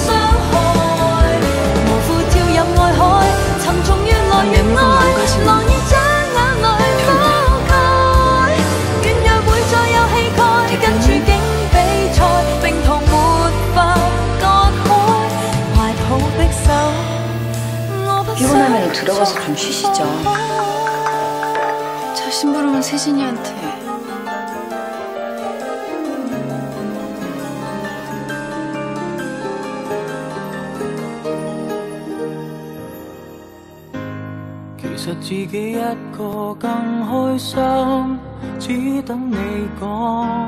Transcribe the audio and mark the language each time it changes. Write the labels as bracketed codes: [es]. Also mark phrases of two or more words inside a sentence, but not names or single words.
[yue] 浪已將眼淚覆蓋，軟弱會再有氣概，跟處境比賽，並途沒法割開，懷抱的手，我不想 [ko] 피곤하면 들어가서 좀 쉬시죠. 차 심부름은 세진이한테. [yue] 其實自己一個更開心，只等你講。